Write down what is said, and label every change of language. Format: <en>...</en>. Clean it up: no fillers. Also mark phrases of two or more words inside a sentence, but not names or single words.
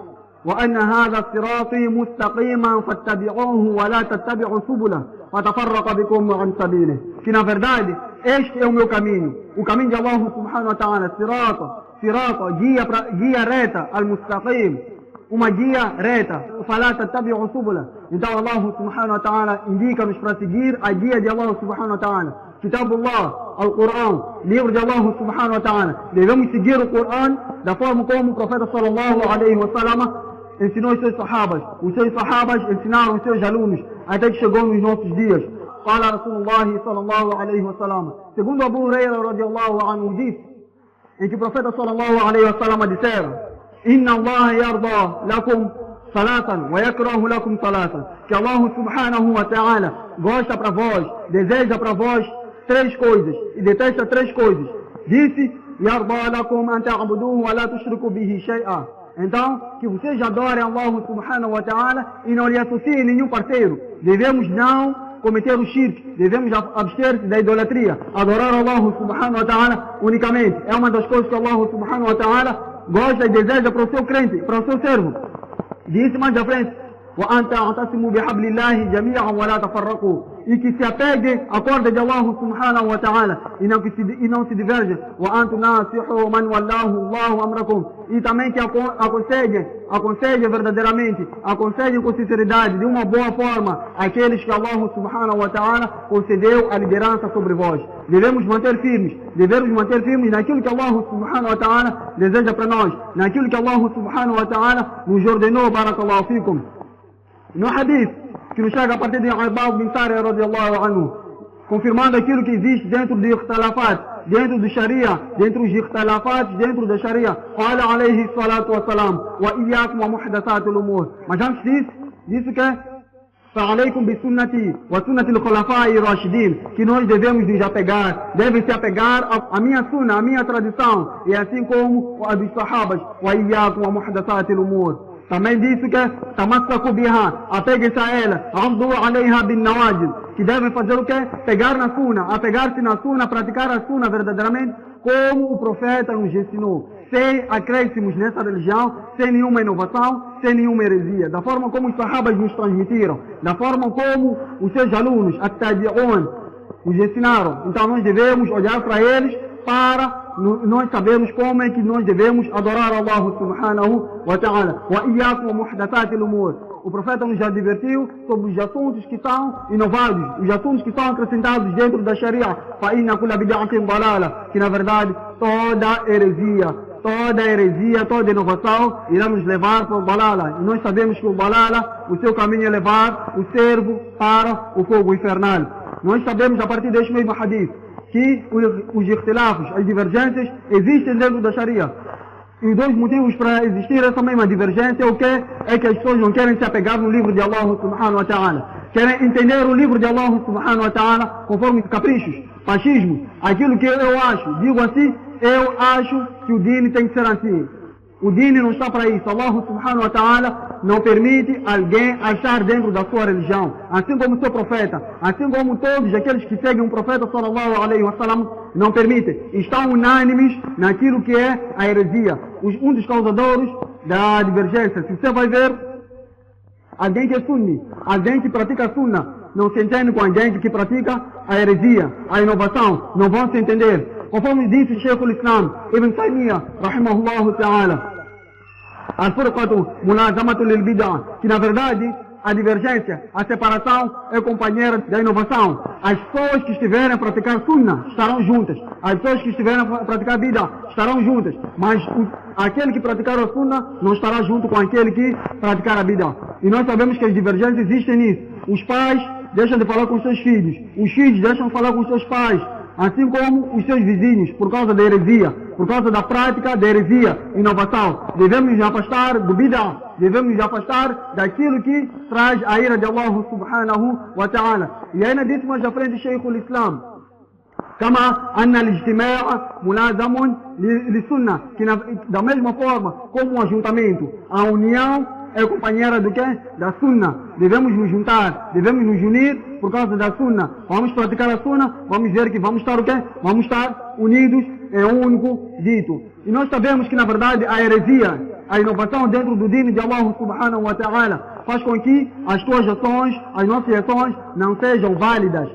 <ar>وأن هذا صراطي مستقيما فاتبعوه ولا تتبعوا سبله فتفرق بكم عن سبيله.</ar> <pt>Que na verdade este é o meu caminho, o caminho de</pt> <ar>الله سبحانه وتعالى,</ar> <pt>sirata, guia reta, al-mustaqim, uma guia reta.</pt> <ar>فلا تتبعوا سبله.</ar> <pt>Então</pt> <ar>الله سبحانه وتعالى</ar> <pt>indica-nos para seguir a guia de</pt> <ar>الله سبحانه وتعالى. كتاب الله، القرآن,</ar> <pt>livro de</pt> <ar>الله سبحانه وتعالى.</ar> <pt>Devemos seguir o Quran da forma como o profeta</pt> <ar>صلى الله عليه وسلم</ar> <pt>ensinou os seus sahabas. Os seus sahabas ensinaram os seus alunos até que chegou nos nossos dias. Fala</pt> <ar>رسول الله صلى الله عليه وسلم.</ar> <pt>Segundo Abu Huraira</pt> <ar>رضي الله عنه</ar> <pt>disse, em que o profeta</pt> <ar>صلى الله عليه وسلم</ar> <pt>dissera:</pt> <ar>إن الله يرضى لكم ثلاثا ويكره لكم ثلاثا.</ar> <pt>Que</pt> <ar>الله سبحانه وتعالى</ar> <pt>gosta para vós, deseja para vós três coisas e detesta três coisas. Disse:</pt> <ar>يرضى لكم أن تعبدوه ولا تشركوا به شيئا.</ar> <pt>Então, que vocês adorem</pt> <ar>الله سبحانه وتعالى</ar> <pt>e não lhe associem nenhum parceiro. Devemos não cometer o shirk, devemos abster-se da idolatria, adorar</pt> <ar>الله سبحانه وتعالى</ar> <pt>unicamente. É uma das coisas que</pt> <ar>الله سبحانه وتعالى</ar> <pt>gosta e deseja para o seu crente, para o seu servo. Disse mais à frente:</pt> <ar>وَأَنْ تَعْتَصِمُوا بِحَبْلِ اللَّهِ جَمِيعًا وَلَا تَفَرَّقُوا.</ar> <pt>E que se apegue à corda de</pt> <ar>الله سبحانه وتعالى</ar> <pt>e não se diverge.</pt> <ar>وَأَنْ تُنَاصِحُوا مَنْ وَلَّاهُ اللَّهُ أَمْرَكُمْ.</ar> <pt>E também que aconselhem verdadeiramente, aconselhem com sinceridade, de uma boa forma, aqueles que</pt> <ar>الله سبحانه وتعالى</ar> <pt>concedeu a liderança sobre vós. Devemos manter firmes naquilo que</pt> <ar>الله سبحانه وتعالى</ar> <pt>deseja para nós, naquilo que</pt> <ar>الله سبحانه وتعالى</ar> <pt>nos ordenou.</pt> <ar>بارك الله فيكم.</ar> <pt>No hadith que nos chega a partir de Ibad bin Sari</pt> <ar>رضي الله عنه,</ar> <pt>confirmando aquilo que existe dentro de ikhtilafat, dentro do Sharia, dentro dos ikhtilafat, dentro da Sharia.</pt> <ar>Fala عليه الصلاة والسلام: وإياكم ومحدثات الأمور.</ar> <pt>Mas antes disso, disse que</pt> <ar>فَعَلَيْكُمْ بِسُنَّتِي وَسُنَّةِ الْخُلَفَاءِ الرَّاشِدِينَ.</ar> <pt>Que nós devemos nos apegar, devem se apegar à minha sunna, à minha tradição, e assim como a dos sahabas.</pt> <ar>وَإِيَّاكُمْ وَمُحْدَثَاتِ الْأُمُورِ.</ar> <pt>Também disse que</pt> <ar>تمسكوا بها,</ar> <pt>apegue-se a ela,</pt> <ar>عضوا عليها بالنواجذ,</ar> <pt>que devem fazer o quê? Pegar na sunna, apegar-se na sunna, praticar a sunna verdadeiramente como o profeta nos ensinou, sem acréscimos nessa religião, sem nenhuma inovação, sem nenhuma heresia, da forma como os sahabas nos transmitiram, da forma como os seus alunos, at-tabi'un, nos ensinaram. Então nós devemos olhar para eles para nós sabemos como é que nós devemos adorar</pt> <ar>الله سبحانه وتعالى. وإياكم ومحدثات الأمور.</ar> <pt>O profeta nos já advertiu sobre os assuntos que são inovados, os assuntos que são acrescentados dentro da Sharia.</pt> <ar>فإن كل بدعة ضلالة.</ar> <pt>Que na verdade toda heresia, toda inovação irá nos levar para o dalala. E nós sabemos que o dalala, o seu caminho é levar o servo para o fogo infernal. Nós sabemos a partir deste mesmo hadith que os ikhtilafos, as divergências, existem dentro da Sharia. E dois motivos para existir essa mesma divergência é o que? É que as pessoas não querem se apegar no livro de</pt> <ar>الله سبحانه وتعالى.</ar> <pt>Querem entender o livro de</pt> <ar>الله سبحانه وتعالى</ar> <pt>conforme caprichos, fascismo. Aquilo que eu acho, digo assim, eu acho que o deen tem que ser assim. O deen não está para isso.</pt> <ar>الله سبحانه وتعالى</ar> <pt>não permite alguém achar dentro da sua religião. Assim como o seu profeta, assim como todos aqueles que seguem o profeta</pt> <ar>صلى الله عليه وسلم</ar> <pt>não permitem. Estão unânimes naquilo que é a heresia. Um dos causadores da divergência. Se você vai ver alguém que é sunni, alguém que pratica sunna, não se entende com alguém que pratica a heresia, a inovação, não vão se entender. Conforme disse Sheikh al-Islam Ibn Taymiyyah,</pt> <ar>رحمه الله تعالى, الفرقة ملازمة للبدعة,</ar> <pt>que na verdade a divergência, a separação é companheira da inovação. As pessoas que estiverem a praticar sunna estarão juntas. As pessoas que estiverem a praticar bid'ah estarão juntas. Mas aquele que praticar a sunna não estará junto com aquele que praticar a bid'ah. E nós sabemos que as divergências existem nisso. Os pais deixam de falar com os seus filhos. Os filhos deixam de falar com os seus pais. Assim como os seus vizinhos, por causa da heresia, por causa da prática da heresia, inovação. Devemos nos afastar do bid'ah, devemos nos afastar daquilo que traz a ira de</pt> <ar>الله سبحانه وتعالى.</ar> <pt>E ainda disse mais à frente Sheikh al-Islam,</pt> <ar>كما أن الاجتماع ملازم للسنة,</ar> <pt>que da mesma forma como o ajuntamento, a união é companheira do que? Da sunna. Devemos nos juntar, devemos nos unir por causa da sunna. Vamos praticar a sunna, vamos ver que vamos estar o quê? Vamos estar unidos em um único dito. E nós sabemos que na verdade a heresia, a inovação dentro do dino de</pt> <ar>الله سبحانه وتعالى</ar> <pt>faz com que as tuas ações, as nossas ações não sejam válidas.</pt>